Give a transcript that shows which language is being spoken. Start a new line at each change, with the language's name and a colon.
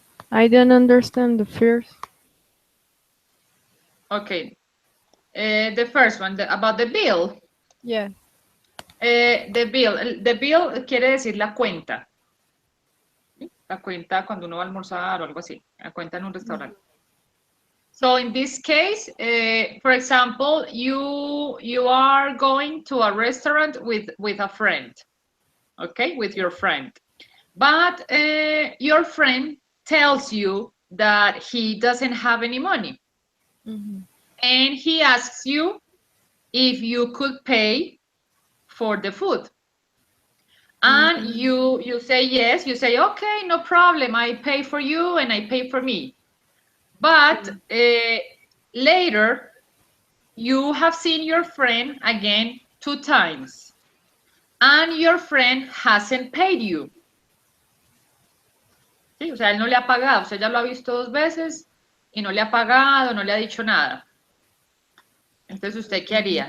English: I don't understand the first. Okay. The first one, about the bill. Yeah. The bill. The bill
Spanish: quiere decir la cuenta. ¿Sí? La cuenta cuando uno va a almorzar o algo así. La cuenta en un restaurante.
English: So in this case, for example, you are going to a restaurant with a friend, okay, with your friend, but your friend tells you that he doesn't have any money, Mhm. and he asks you if you could pay for the food. And you say yes, you say, okay, no problem, I pay for you and I pay for me. But later, you have seen your friend again 2 times, and your friend hasn't paid you.
Spanish: ¿Sí? O sea, él no le ha pagado, usted ya lo ha visto 2 veces y no le ha pagado, no le ha dicho nada. Entonces, ¿usted qué haría?